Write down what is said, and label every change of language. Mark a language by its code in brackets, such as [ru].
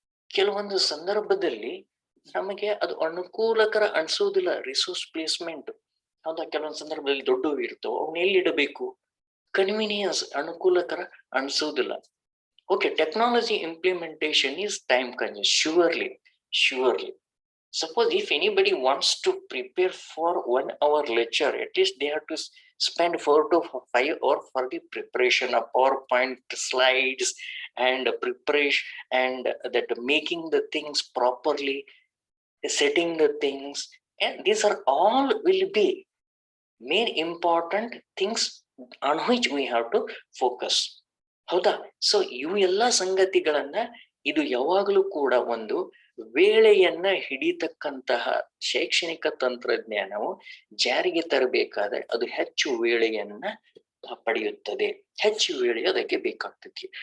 [kn] ಕೆಲವೊಂದು ಸಂದರ್ಭದಲ್ಲಿ ನಮಗೆ ಅದು ಅನುಕೂಲಕರ ಅನ್ಸೋದಿಲ್ಲ [en] Resource placement. [kn] ಹೌದಾ, ಕೆಲವೊಂದು ಸಂದರ್ಭದಲ್ಲಿ ದೊಡ್ಡವು ಇರ್ತವೆ, ಅವನ್ನ ಎಲ್ಲಿಡಬೇಕು, ಕನ್ವೀನಿಯನ್ಸ್ ಅನುಕೂಲಕರ ಅನ್ಸೋದಿಲ್ಲ. [en] Okay, technology implementation is time consume. surely suppose if anybody wants to prepare for 1 hour lecture, at least they have to spend 4 to 5 hours for the preparation of PowerPoint slides and preparation and that making the things properly, setting the things, and these are all will be main important things on which we have to focus. [kn] ಹೌದಾ? So ಇವು ಎಲ್ಲ ಸಂಗತಿಗಳನ್ನ ಇದು ಯಾವಾಗಲೂ ಕೂಡ ಒಂದು ವೇಳೆಯನ್ನ ಹಿಡಿತಕ್ಕಂತಹ ಶೈಕ್ಷಣಿಕ ತಂತ್ರಜ್ಞಾನವು ಜಾರಿಗೆ ತರಬೇಕಾದ್ರೆ ಅದು ಹೆಚ್ಚು ವೇಳೆಯನ್ನ ಪಡೆಯುತ್ತದೆ, ಹೆಚ್ಚು ವೇಳೆ ಅದಕ್ಕೆ ಬೇಕಾಗ್ತದೆ.